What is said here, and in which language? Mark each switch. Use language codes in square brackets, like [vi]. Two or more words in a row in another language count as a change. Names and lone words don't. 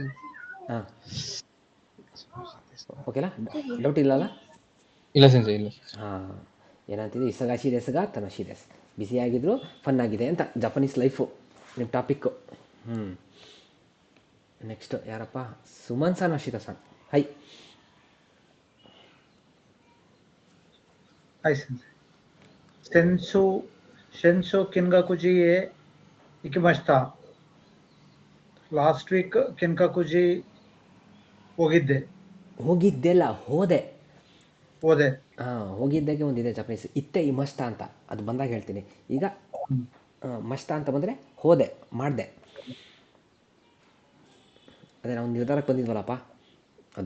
[kn] ಹಾಂ ಓಕೆನಾ, ಡೌಟ್ ಇಲ್ಲಲ್ಲ? ಇಲ್ಲ ಸೆನ್ಸೆ ಇಲ್ಲ. ಹಾಂ ಏನಂತಿದೆ, [ja] 忙しいですが楽しいです, [kn] ಬಿಸಿಯಾಗಿದ್ರು ಫನ್ ಆಗಿದೆ ಅಂತ [en] Japanese life [kn] ನಿಮ್ಮ ಟಾಪಿಕ್ಕು. ನೆಕ್ಸ್ಟ್ ಯಾರಪ್ಪ? ಸುಮನ್ ಸಾನ್ ಅಶಿತಾ ಸಾನ್. ಹೈ. [ja] はい、先生. Sensei Kingakuji ikimashita. [en] Last week Kinkakuji ಹೋಗಿದ್ದೆ. [kn] ಹೋಗಿದ್ದೆಲ್ಲ ಹೋದೆ. ಹೋದೆ. ಹಾಂ ಹೋಗಿದ್ದಾಗೆ ಒಂದಿದೆ ಜಪಾನೀಸ್, [ja] 行っていました [kn] ಅಂತ, ಅದು ಬಂದಾಗ ಹೇಳ್ತೀನಿ. ಈಗ ಮಷ್ಟ ಅಂತ ಬಂದರೆ ಹೋದೆ, ಮಾಡಿದೆ. ಅದೇ ನಾವು ನಿರ್ಧಾರಕ್ಕೆ ಬಂದಿದ್ವಲ್ಲಪ್ಪ ಅದು.